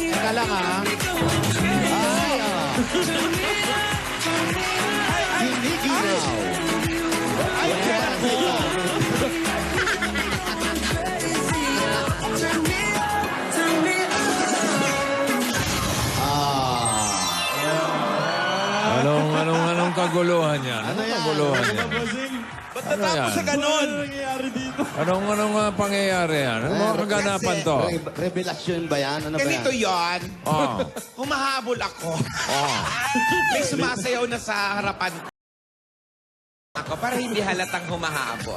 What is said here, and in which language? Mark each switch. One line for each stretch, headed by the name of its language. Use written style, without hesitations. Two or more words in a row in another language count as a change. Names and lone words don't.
Filipino: Teka lang ah. Hindi ginaw. Ay,
English: Turn me on, turn me on.
Filipino: Anong kaguluhan yan? Ano yan? Kaguluhan yan? Ba't Ano natapos yan? sa ganun? Anong pangyayari yan? Ano mga kaganapan to? Revelasyon ba yan? Ano ba yan? Ganito yon. Oh, Humahabol ako. oh. May sumasayaw na sa harapan ako para hindi halatang humahabol.